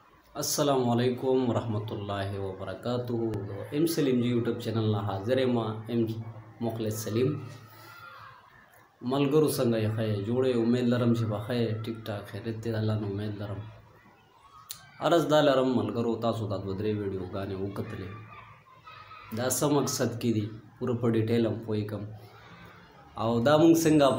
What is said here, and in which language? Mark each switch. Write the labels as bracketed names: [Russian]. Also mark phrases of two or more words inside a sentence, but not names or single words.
[Arabic] السلام علیکم ورحمۃ اللہ وبرکاتہ [Pashto] ام سلیم جی یوٹیوب چینل نه حاضر ما ام مخلص سلیم ملګرو څنګه یې خیر جوړې امید لرم چې بخیر ټیک ټاک خیریت دی الله نو امید لرم عرض دا لرم ملګرو تاسو دا دوه درې ویډیوګانې وکتلې دا څه مقصد کې دي پوره په ډیټیل هم پوه کم او دا موږ څنګه